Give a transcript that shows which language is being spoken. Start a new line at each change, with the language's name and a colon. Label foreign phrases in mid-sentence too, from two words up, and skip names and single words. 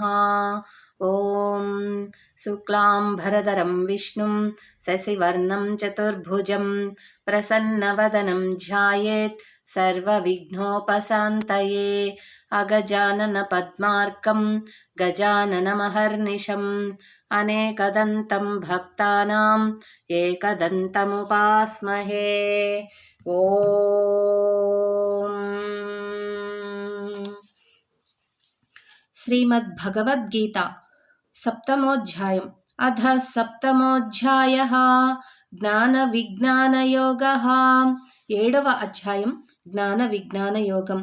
Sanskrit: ॐ शुक्लाम्भरधरं विष्णुं शशिवर्णं चतुर्भुजं प्रसन्नवदनं ध्यायेत् सर्वविघ्नोपशान्तये। अगजाननपद्मार्कं गजाननमहर्निशम् अनेकदन्तं भक्तानां एकदन्तमुपास्महे। ఓం శ్రీమద్భగవద్గీత సప్తమోధ్యాయం అథ సప్తమోధ్యాయః జ్ఞాన విజ్ఞాన యోగః.
Telugu: 7వ అధ్యాయం జ్ఞాన విజ్ఞాన యోగం.